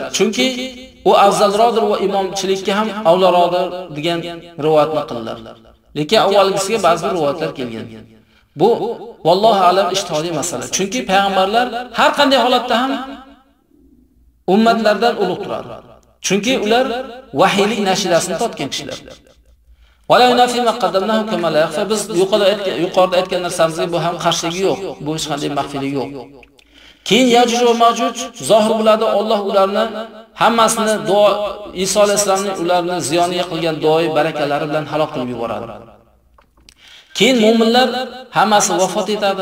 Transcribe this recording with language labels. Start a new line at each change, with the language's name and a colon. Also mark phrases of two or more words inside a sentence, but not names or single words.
Uzbek: Chunki u afzalroqdir va imomchilikka ham avvalroqdir degan rivoyatni qildilar. Lekin avvalgisiga ba'zi rivoyatlar kelgan. Bu
Arabic: والله أعلم
Uzbek: ijtihodiy masala. Chunki payg'ambarlar har qanday holatda ham ummatlardan ulug' turadi. Chunki ular vahiylik nashidasini totgan kishilar.
Arabic: ولا ينافي ما قدمناه كما لا يخفى.
Uzbek: Biz yuqorida aytgan narsamizga bu ham qarshiligi yo'q. Bu hech qanday maxfiyligi yo'q. Keyin Yajuj va Majuj zohir bo'ladi. Alloh ularni hammasini duo Iso alayhisolamning ularni ziyoniga qilgan duoi barakalari bilan halok qilib yuboradi. Keyin mu'minlar hammasi vafot etadi.